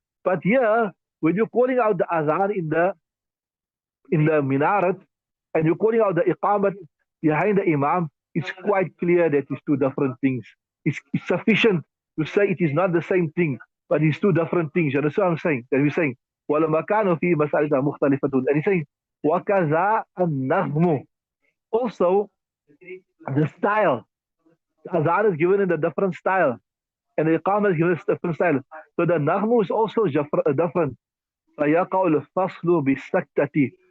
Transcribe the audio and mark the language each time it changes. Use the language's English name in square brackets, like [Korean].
[English] But here, when you're calling out the azan in the minaret, and you're calling out the iqamat behind the imam, it's quite clear that it's 2 different things. It's sufficient to say it is not the same thing, but it's 2 different things. You understand what I'm saying? That we're saying, [Arabic] وَلَمَكَانُ فِي مَسَالِتَ مُخْتَلِفَةٌ. [English] And he's saying, [Arabic] وَكَذَا النَّغْمُ. [English] Also, the style. The azan is given in a different style, and the iqamah is given in a different style. So the naghmu is also different. [Arabic] فَيَقَعُ الْفَصْلُ بِالسَّكْتَةِ.